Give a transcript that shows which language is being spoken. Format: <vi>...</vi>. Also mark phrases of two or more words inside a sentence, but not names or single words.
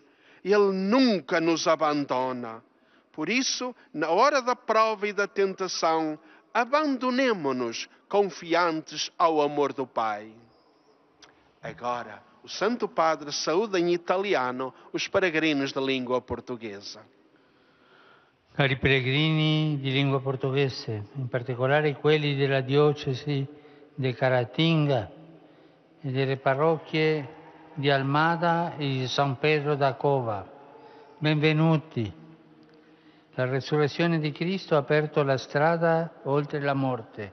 <pt>Ele nunca nos abandona. Por isso, na hora da prova e da tentação, abandonemo-nos confiantes ao amor do Pai. Agora, o Santo Padre saúda em italiano os peregrinos da língua portuguesa.</pt> <it>Cari peregrini di lingua portoghese, in particolare quelli della diocesi di Caratinga e delle parrocchie di Almada e di San Pedro da Cova, benvenuti. La resurrezione di Cristo ha aperto la strada oltre la morte.</it>